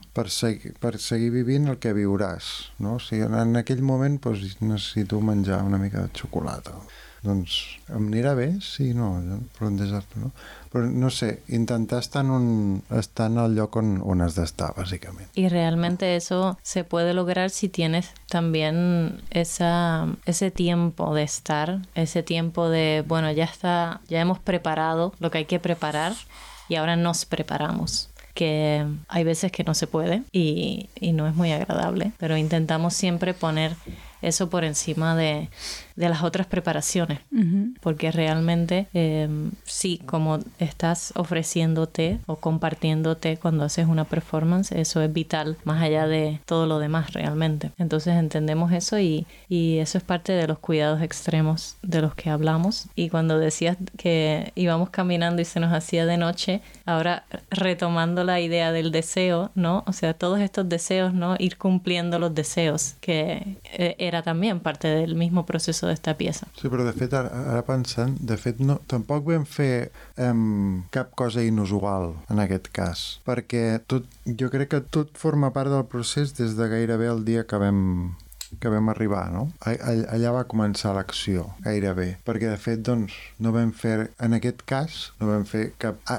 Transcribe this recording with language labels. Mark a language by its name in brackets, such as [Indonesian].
[Catalan] Per seguir vivint el que viuràs, no? O sigui, en aquell moment doncs, necessito menjar una mica de xocolata. Doncs em anirà bé, sí, no, però un desastre, no? Però no sé, intentar estar en el lloc on has d'estar, bàsicament. I realment [Spanish] eso se puede lograr si tienes también ese tiempo de estar, ese tiempo de, bueno, ya hemos preparado lo que hay que preparar y ahora nos preparamos. Que hay veces que no se puede y no es muy agradable, pero intentamos siempre poner eso por encima de las otras preparaciones. Uh-huh. Porque realmente, sí, como estás ofreciéndote o compartiéndote cuando haces una performance, eso es vital, más allá de todo lo demás realmente. Entonces entendemos eso y eso es parte de los cuidados extremos de los que hablamos. Y cuando decías que íbamos caminando y se nos hacía de noche, ahora retomando la idea del deseo, ¿no? O sea, todos estos deseos, ¿no? Ir cumpliendo los deseos, que era también parte del mismo proceso d'esta pieza. [Catalan] Sí, però de fet, ara pensant, de fet, no, tampoc vam fer cap cosa inusual en aquest cas, perquè jo crec que tot forma part del procés des de gairebé el dia que vam arribar, no? Allà va començar l'acció, gairebé. Perquè, de fet, doncs, no vam fer, en aquest cas, no vam fer cap...